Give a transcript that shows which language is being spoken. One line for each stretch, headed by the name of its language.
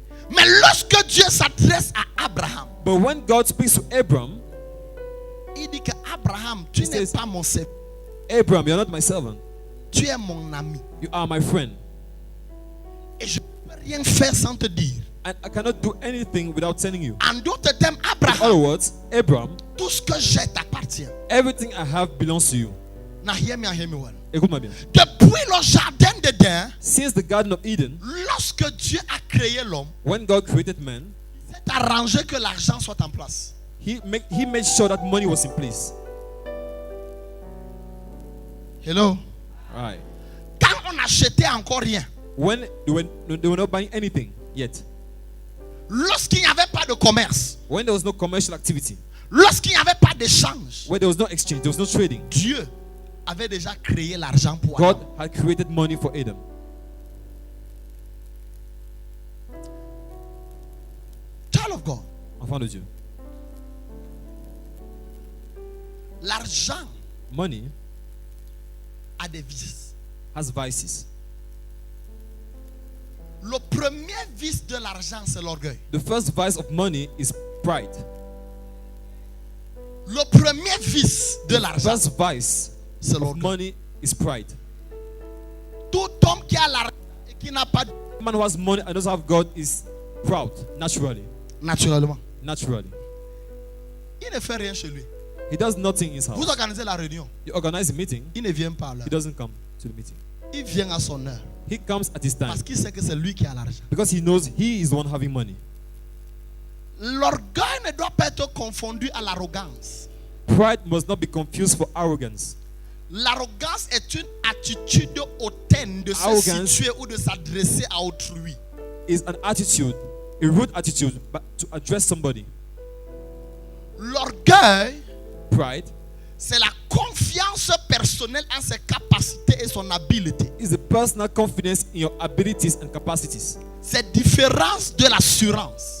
French: Mais lorsque Dieu s'adresse à Abraham,
English: But when God speaks to Abram,
French: il dit que Abraham, tu
English: He
French: n'es
English: says-
French: pas mon serviteur,
English: Abram, you're not my servant.
French: tu es mon ami.
English: You are my friend.
French: Et je ne peux rien faire sans te dire.
English: And I cannot do anything without telling you.
French: En d'autres termes,
English: In other
French: Abraham,
English: words, Abram,
French: tout ce que j'ai t'appartient.
English: everything I have belongs to you. Now hear me and hear me well.
French: Écoute-moi bien. Depuis le jardin d'Éden,
English: Since the Garden of Eden,
French: lorsque Dieu a créé l'homme,
English: when God created man,
French: il s'est arrangé que l'argent soit en place.
English: He made sure that money was in place. Hello. Right.
French: Quand on n'achetait encore rien,
English: When they were not buying anything yet.
French: lorsqu'il n'y avait pas de commerce,
English: When there was no commercial activity.
French: lorsqu'il n'y avait pas d'échange,
English: Where there was no exchange, there was no trading.
French: Dieu avait déjà créé l'argent pour
English: God
French: Adam.
English: had created money for Adam. Child of God,
French: Enfant de Dieu. l'argent
English: Money
French: a des vices.
English: has vices.
French: Le premier vice de l'argent, c'est l'orgueil.
English: The first vice of money is pride.
French: Le premier vice de
English: The
French: l'argent,
English: first vice
French: c'est
English: of
French: l'orgueil.
English: money is pride.
French: Tout homme qui a l'argent et qui n'a pas de...
English: A man who has money and doesn't have God is proud, naturally.
French: Naturellement.
English: Naturally.
French: Il ne fait rien chez lui.
English: He does nothing in his
French: Vous
English: house.
French: organisez la réunion.
English: You organize a meeting,
French: Il ne vient pas là.
English: he doesn't come to the meeting.
French: Il vient à son heure.
English: He comes at his time
French: Parce qu'il sait que c'est lui qui a l'argent.
English: because he knows he is the one having money.
French: L'orgueil ne doit pas être confondu à l'arrogance.
English: Pride must not be confused for arrogance.
French: L'arrogance est une attitude hautaine de se
English: Arrogance.
French: situer ou de s'adresser à autrui.
English: It's an attitude, a rude attitude, but to address somebody.
French: L'orgueil,
English: Pride
French: c'est la confiance personnelle en ses capacités et son habileté.
English: is the personal confidence in your abilities and capacities.
French: C'est différent de l'assurance.